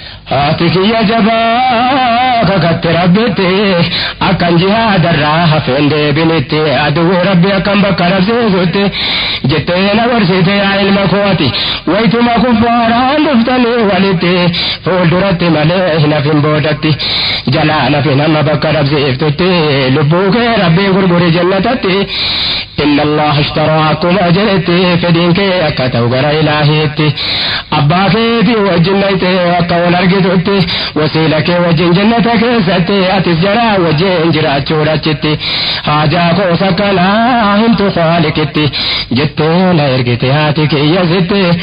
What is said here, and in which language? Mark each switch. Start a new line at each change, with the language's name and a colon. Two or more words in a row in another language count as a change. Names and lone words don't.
Oromo: Haati kiyya jabaa kakatte Rabbitti, akkan jihaadarraa hafeen deebinitti, aduwwi Rabbi akkan bakka rabsiisutti, jettee na gorsite yaa ilma kooti, waytuma kuffaaraan dhuftanii walitti, fuulduratti malee hin hafin boodatti, jalaa nafi nama bakka rabsiiftutti, lubbuu kee Rabbii gurguri jannatatti.
Arabic: إن الله اشترى
Oromo: akkuma jedhetti, fedhiin kee akka ta'u gara Ilaahiitti. Abbaa keetii wajjin dhayte akka wal argitutti, wasiila kee wajjin jannata keessatti, atis jaraa wajjin jiraachuudha achitti. Haajaa koos akkanaa himtu Haaliqitti, jettee na ergite haati kiyya sitti.